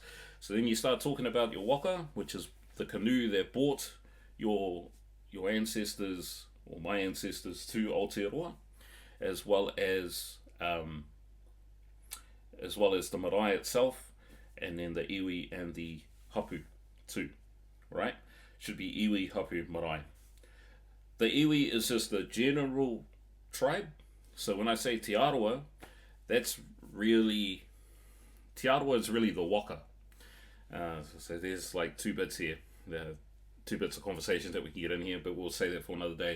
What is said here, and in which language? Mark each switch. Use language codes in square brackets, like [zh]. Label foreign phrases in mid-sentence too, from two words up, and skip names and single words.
[en] So then you start talking about your waka, which is the canoe that brought your ancestors, or my ancestors, to Aotearoa, as well as the marae itself, and then the iwi and the hapu too, right? Should be iwi, hapu, marae. The iwi is just the general tribe. So when I say Te Aroa, that's really, Te Aroa is really the waka. So there's like two bits here, two bits of conversation that we can get in here, but we'll say that for another day.